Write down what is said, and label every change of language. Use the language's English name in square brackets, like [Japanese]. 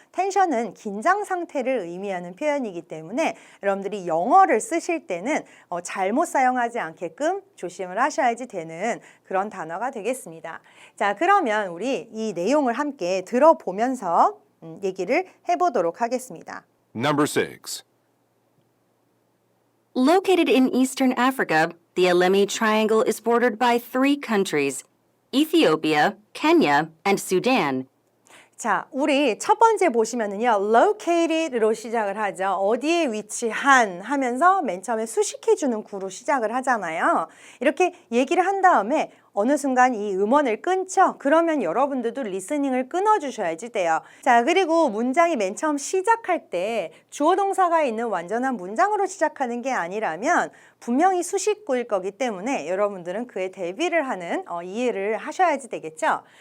[Korean] 텐션은 긴장 상태를 의미하는 표현이기 때문에 여러분들이 영어를 쓰실 때는 잘못 사용하지 않게끔 조심을 하셔야지 되는 그런 단어가 되겠습니다. 자, 그러면 우리 이 내용을 함께 들어보면서 얘기를 해보도록 하겠습니다. [English] Number 6. Located in eastern Africa, the Alemi Triangle is bordered by three countries, Ethiopia, Kenya, and Sudan. [Korean] 자, 우리 첫 번째 보시면은요, located로 시작을 하죠. 어디에 위치한 하면서 맨 처음에 수식해주는 구로 시작을 하잖아요. 이렇게 얘기를 한 다음에 어느 순간 이 음원을 끊죠? 그러면 여러분들도 리스닝을 끊어주셔야지 돼요. 자, 그리고 문장이 맨 처음 시작할 때 주어 동사가 있는 완전한 문장으로 시작하는 게 아니라면 분명히 수식구일 거기 때문에 여러분들은 그에 대비를 하는 이해를 하셔야지 되겠죠?